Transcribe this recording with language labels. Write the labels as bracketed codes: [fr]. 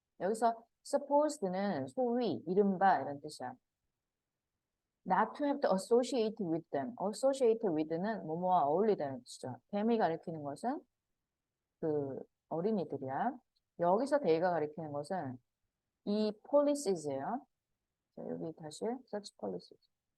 [ko] 여기서 supposed는 소위, 이른바 이런 뜻이야. [en] Not to have to associate with them. [ko] associate with는 뭐뭐와 어울리다는 뜻이죠. them이 가리키는 것은 그 어린이들이야. 여기서 they가 가리키는 것은 이 polices예요. 자, 여기 다시 [en] such policies.